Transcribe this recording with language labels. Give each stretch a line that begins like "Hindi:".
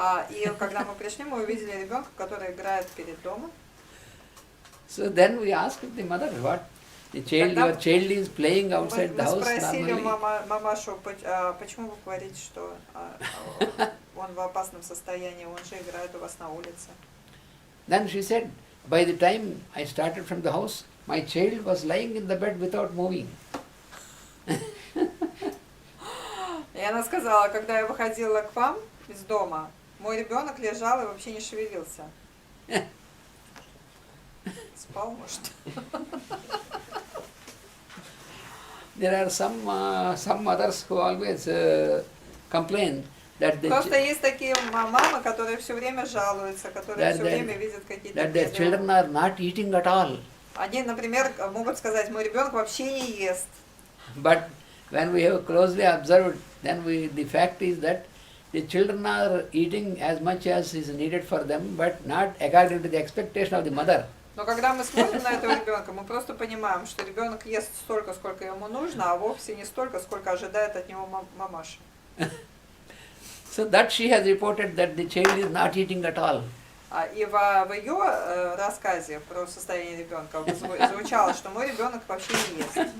Russian: И когда мы пришли, мы увидели ребенка, который играет перед домом.
English: So then we asked the mother, what? The child, your child is playing outside the house
Russian: Мы спросили
English: normally.
Russian: мамашу, почему вы говорите, что он в опасном состоянии, он же играет у вас на улице.
English: Then she said, by the time I started from the house, my child was lying in the bed without moving.
Russian: И она сказала, когда я выходила к вам из дома, мой ребенок лежал и вообще не шевелился. Спал, может.
English: There are some mothers who always complain that
Russian: Просто есть такие мамы, которые все время жалуются, которые все время видят какие-то
English: that their children are not eating at all.
Russian: Они, например, могут сказать, мой ребенок вообще не ест.
English: But when we have closely observed, then the fact is that the children are eating as much as is needed for them, but not according to the expectation of the mother.
Russian: Но когда мы смотрим на этого ребенка, мы просто понимаем, что ребенок ест столько, сколько ему нужно, а вовсе не столько, сколько ожидает от него мамаша.
English: So that she has reported that the child is not eating at all.
Russian: И в ее рассказе про состояние ребенка звучало, что мой ребенок вообще не ест.